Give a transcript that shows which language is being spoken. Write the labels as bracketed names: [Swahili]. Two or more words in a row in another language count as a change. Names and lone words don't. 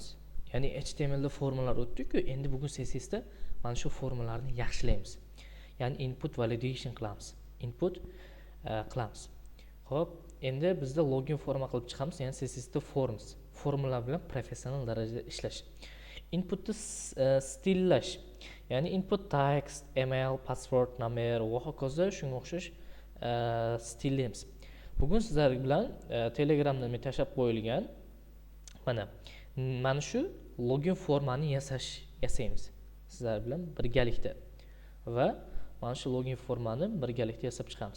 [Uzbek] Ya'ni HTML da formalar o'tdik-ku, endi bugun CSS da mana shu formalarni yaxshilaymiz. Ya'ni [English] input validation [Uzbek] qilamiz. Input qilamiz. Xo'p, endi bizda login forma qilib chiqamiz, ya'ni CSS da forms. Formalar bilan professional darajada ishlash. Inputni stillash. Ya'ni [English] input text, [Uzbek] email, password, number va hokazo shunga o'xshash stillaymiz. Bugun sizlar bilan Telegramda men tashab qo'yilgan mana shu login formani yasaymiz. Sizlar bilan birgalikda va mana shu login formani birgalikda yasab chiqamiz.